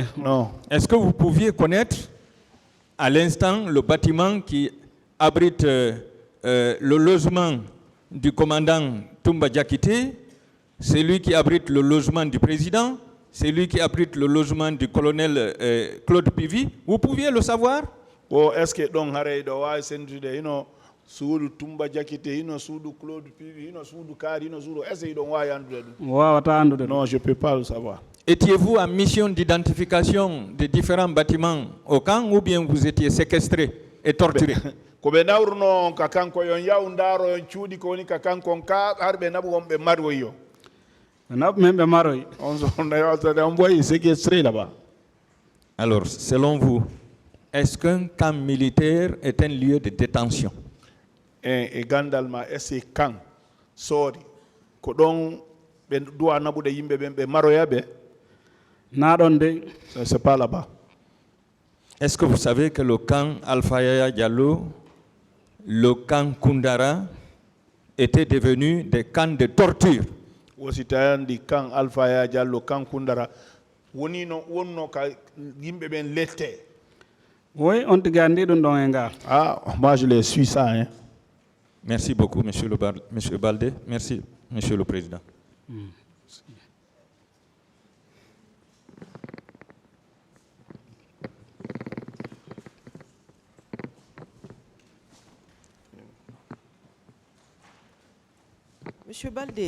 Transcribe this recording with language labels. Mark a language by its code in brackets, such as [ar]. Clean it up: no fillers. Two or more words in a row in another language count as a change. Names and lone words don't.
[fr] Est-ce que vous pouviez connaître à l'instant le bâtiment qui abrite le logement du commandant Toumba Diakité, celui qui abrite le logement du président, celui qui abrite le logement du colonel Claude Pivy. Vous pouviez le savoir? [ff] O [fr] est-ce que donc [ff] hare do wa sendude hino suudu Tumba Diakité hino suudu Claude Pivy hino suudu Kari hino suudu [fr] est-ce que donc [ff] wa yandude dum? wawata andude ɗum. [fr] Non, je peux pas le savoir. Étiez-vous en mission d'identification des différents bâtiments au camp ou bien vous étiez séquestré et torturé? [ff] Ko ɓe nawruno ka kanko yon yaw ndaaro yon cuuɗi ko woni ka kankon ka har ɓe naɓu wonɓe maroy yo. ɓe naɓ men ɓe maroy. [fr] On voit séquestré là-bas. Alors, selon vous, est-ce qu'un camp militaire est un lieu de détention? [ff] E gandal ma est-ce kan soori ko ɗon ɓe duwa naɓude yimɓe ɓen ɓe maroya ɓe? Na ɗon de. [fr] C'est pas là-bas. Est-ce que vous savez que le camp Alpha Yaya Diallo, le camp Koundara, étaient devenus des camps de torture? [ff] Wosi tayandi kan Alpha Yaya Diallo kan Koundara woni no wonno ka yimɓe ɓen lette. Oui, on tigi andi ɗum ɗon e ngal. [fr] Ah, moi je les suis ça, hein. Merci beaucoup, Monsieur Baldé. Merci, Monsieur le Président. Monsieur Baldé,